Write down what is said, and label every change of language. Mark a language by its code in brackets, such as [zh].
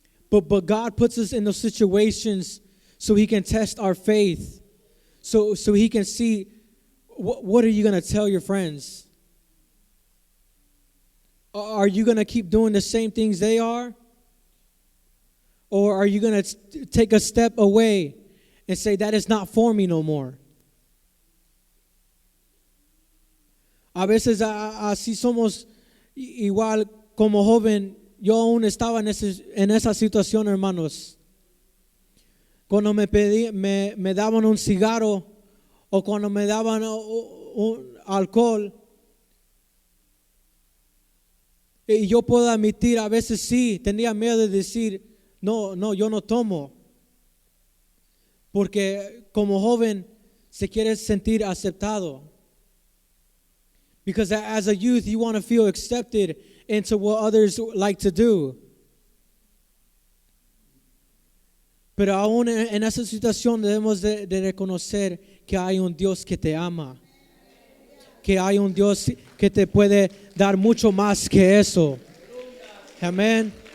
[en] But God puts us in those situations so He can test our faith, so He can see what are you going to tell your friends. Are you going to keep doing the same things they are? Or are you going to take a step away and say, that is not for me no more? [es] A veces así somos igual como joven. Yo aún estaba en esa situación, hermanos. Cuando me daban un cigarro o cuando me daban un alcohol. Y yo puedo admitir, a veces sí, tenía miedo de decir, no, yo no tomo. Porque como joven se quiere sentir aceptado. [en] Because as a youth, you want to feel accepted into what others like to do. [es] Pero aún en esa situación debemos de reconocer que hay un Dios que te ama. Que hay un Dios que te puede dar mucho más que eso. Amén.